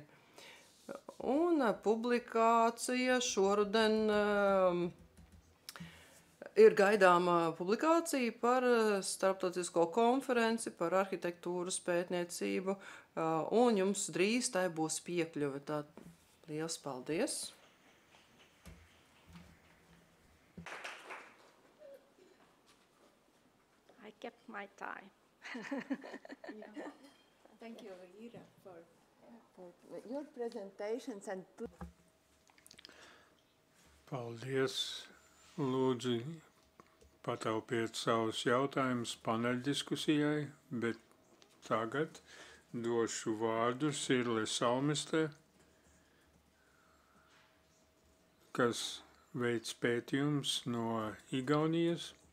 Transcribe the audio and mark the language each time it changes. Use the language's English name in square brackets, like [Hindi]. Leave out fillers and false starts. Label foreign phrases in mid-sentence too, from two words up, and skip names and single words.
[Latvian] Un publikācija šoruden ir gaidāma publikācija par starptautisko konferenci par arhitektūras pētniecību, un jums drīz tai būs piekļuve. Tā, liels paldies! [English] I kept my time. Thank you, Ira, for your presentations and. [Latvian] Paldies! Lūdzu, pataupiet savus jautājumus paneļdiskusijai, bet tagad došu vārdu Sirle Salmiste, kas veic pētījums no Igaunijas.